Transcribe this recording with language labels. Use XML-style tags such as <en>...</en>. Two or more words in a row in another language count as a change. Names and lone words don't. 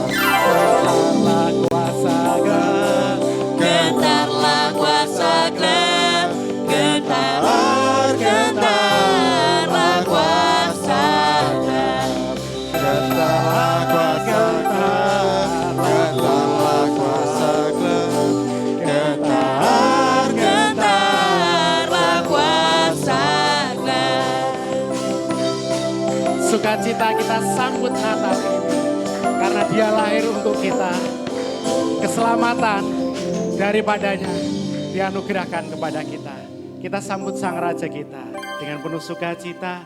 <id>Gentarlah kuasa gelap, gentarlah kuasa gelap, gentarlah kuasa gelap, gentarlah kuasa gelap. Sukacita kita sambut Natal ini karena Dia lahir untuk kita. Keselamatan daripadanya dianugerahkan kepada kita. Kita sambut Sang Raja kita dengan penuh sukacita.</id>